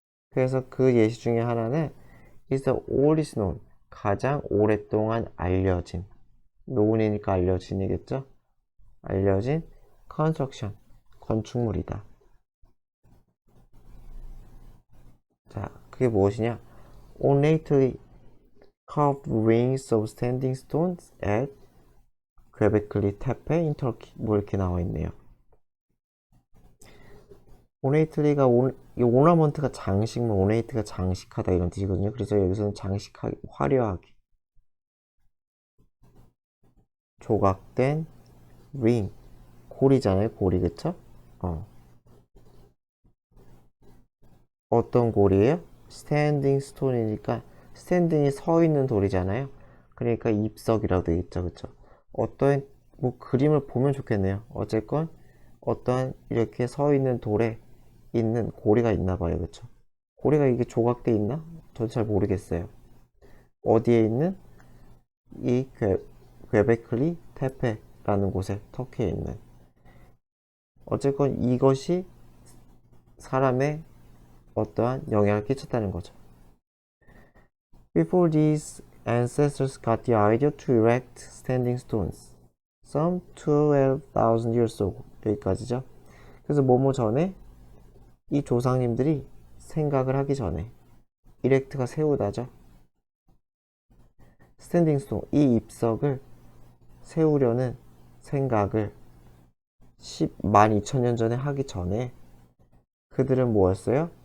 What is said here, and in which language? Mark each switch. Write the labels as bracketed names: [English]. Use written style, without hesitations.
[Korean] 그래서 그 예시 중에 하나는 [English] is the oldest known, [Korean] 가장 오랫동안 알려진, known이니까 알려진이겠죠? 알려진 construction, 건축물이다. 자, 그게 무엇이냐? [English] ornately carved rings of standing stones at Göbekli Tepe in Turkey. [Korean] 뭐 이렇게 나와 있네요. ornately가 ornament가 장식물, ornate가 장식하다 이런 뜻이거든요. 그래서 여기서는 장식하기, 화려하게. 조각된 ring, 고리잖아요. 고리, 그쵸? 어떤 고리예요? 스탠딩 스톤이니까 스탠딩이 서 있는 돌이잖아요. 그러니까 잎석이라고 되어 있죠, 그쵸? 어떤 뭐 그림을 보면 좋겠네요. 어쨌건 어떠한 이렇게 서 있는 돌에 있는 고리가 있나 봐요, 그쵸? 고리가 이게 조각돼 있나? 저도 잘 모르겠어요. 어디에 있는 이 퀘베클리 테페라는 곳에, 터키에 있는. 어쨌건 이것이 사람의 어떠한 영향을 끼쳤다는 거죠. [English] Before these ancestors got the idea to erect standing stones, some 12,000 years ago. [Korean] 여기까지죠. 그래서 뭐뭐 전에 이 조상님들이 생각을 하기 전에 이렉트가 세우다죠. 스탠딩 스톤, 이 잎석을 세우려는 생각을 12,000년 전에 하기 전에 그들은 뭐였어요?